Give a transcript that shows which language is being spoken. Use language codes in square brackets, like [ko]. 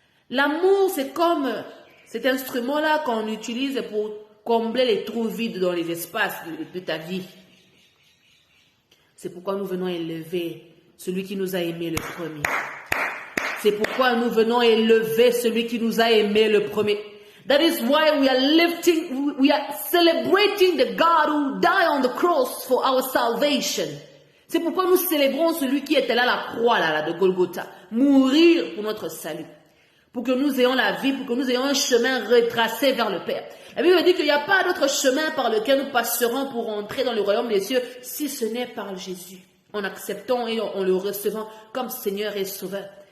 [fr] L'amour, c'est comme cet instrument-là qu'on utilise pour combler les trous vides dans les espaces de ta vie. C'est pourquoi nous venons élever celui qui nous a aimé le premier. C'est pourquoi nous venons élever celui qui nous a aimé le premier. [en] That is why we are celebrating the God who died on the cross for our salvation. [fr] C'est pourquoi nous célébrons celui qui était là à la croix là, de Golgotha, mourir pour notre salut, pour que nous ayons la vie, pour que nous ayons un chemin retracé vers le Père. La Bible dit qu'il n'y a pas d'autre chemin par lequel nous passerons pour entrer dans le royaume des cieux, si ce n'est par Jésus, en acceptant et en le recevant comme Seigneur et Sauveur.